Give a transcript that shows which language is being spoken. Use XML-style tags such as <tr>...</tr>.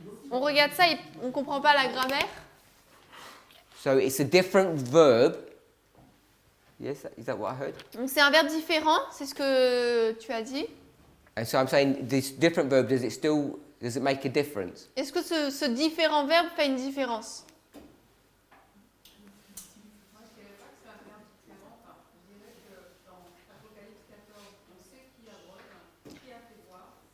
<fr>On regarde ça et on comprend pas la grammaire.</fr> <en>So it's a different verb. Yes, is that what I heard?</en> <fr>Donc c'est un verbe différent, c'est ce que tu as dit.</fr> <en>And so I'm saying this different verb. Does it make a difference?</en> <fr>Est-ce que ce différent verbe fait une différence? Moi, je dirais pas que c'est un verbe différent. Enfin, je dirais que dans Apocalypse 14, on sait qui abreuve, qui a fait boire.</fr>